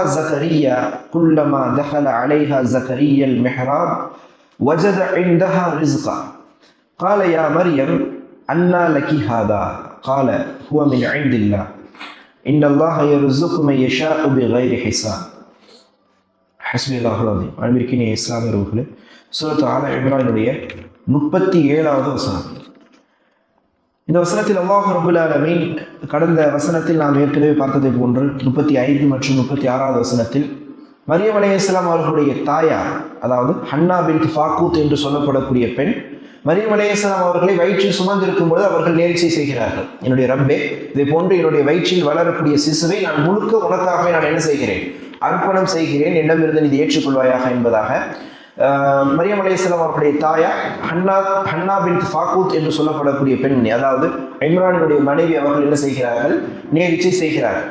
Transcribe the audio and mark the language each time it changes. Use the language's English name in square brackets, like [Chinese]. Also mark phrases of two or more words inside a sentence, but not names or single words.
[Arabic] زكريا كلما دخل عليها زكريا المحراب وجد عندها رزقا قال يا مريم أنى لك هذا قال هو من عند الله إن الله يرزق من يشاء بغير حساب. حسبي الله العظيم. [Tamil] அன்பிற்கினிய இஸ்லாமியர்களே, சூரத் ஆல இம்ரானுடைய 37வது வசனம். இந்த வசனத்தில் அல்லாஹ் [Arabic] رب العالمين [Tamil] கடந்த வசனத்தில் நாம் ஏற்கனவே பார்த்ததை போன்று 35 மற்றும் 36வது வசனத்தில் மரியம் அலைஹிஸ்ஸலாம் அவர்களுடைய தாயார், அதாவது ஹன்னா பின்த் ஃபாக்கூத் என்று சொல்லப்படக்கூடிய பெண், மரியம் அலைஹிஸ்ஸலாம் அவர்களை வயிற்றில் சுமந்திருக்கும் பொழுது அவர்கள் நேர்ச்சை செய்கிறார்கள்: என்னுடைய ரப்பே, இதை போன்று என்னுடைய வயிற்றில் வளரக்கூடிய சிசுவை நான் முழுக்க உனக்காகவே நான் என்ன செய்கிறேன், அர்ப்பணம் செய்கிறேன், என்னிடமிருந்து இது ஏற்றுக்கொள்வாயாக என்பதாக மரியம் அலைஹிஸ்ஸலாம் அவர்களுடைய தாயார் ஹன்னா பின்த் ஃபாக்கூத் என்று சொல்லப்படக்கூடிய பெண், அதாவது இம்ரானுடைய மனைவி, அவர்கள் என்ன செய்கிறார்கள், நேர்ச்சை செய்கிறார்கள்.